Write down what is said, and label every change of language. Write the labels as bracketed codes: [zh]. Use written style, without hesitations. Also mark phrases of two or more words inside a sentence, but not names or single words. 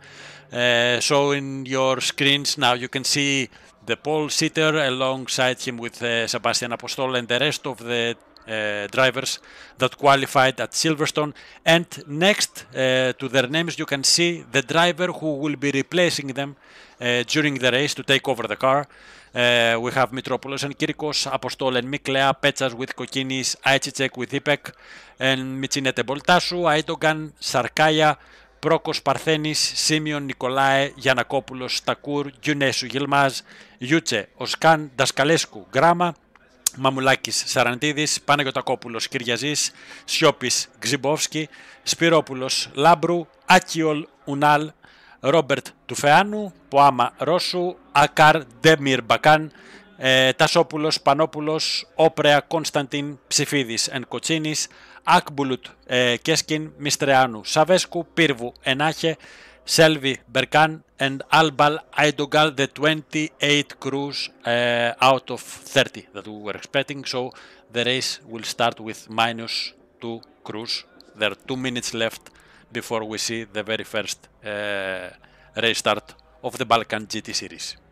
[en] So in your screens now you can see the pole sitter alongside him with Sebastian Apostol and the rest of the drivers that qualified at Silverstone, and next to their names you can see the driver who will be replacing them during the race to take over the car. We have Mitropoulos and Kirikos, Apostol and Miklea, Petsas with Kokinis, Aichicek with Ipek, and Michinete Boltasu, Aidogan, Sarkaya, Πρόκος Παρθένης, Σίμιον Νικολάε, Γιανακόπουλος, Στακούρ, Γιουνέσου Γιλμάζ, Γιούτσε, Οσκάν, Δασκαλέσκου, Γκράμα, Μαμουλάκης, Σαραντίδης, Παναγιωτακόπουλος, Κυριαζής, Σιώπης, Γζιμπόφσκι, Σπυρόπουλος, Λάμπρου, Άκιολ, Ουνάλ, Ρόμπερτ Τουφεάνου, Ποάμα Ρώσου, Ακάρ Ντέμιρ Μπακάν, Τασόπουλος, Πανόπουλος, Όπρεα, Κωνσταντίν, Ψηφίδης and Κοτσίνης, Ακμπουλουτ, Κέσκιν, Μιστρεάνου, Σαβέσκου, Πύρβου, Ενάχε, Selvi, Berkan, and Albal Aidogal, the 28 crews out of 30 that we were expecting. So the race will start with -2 crews. There are 2 minutes left before we see the very first race start of the Balkan GT series.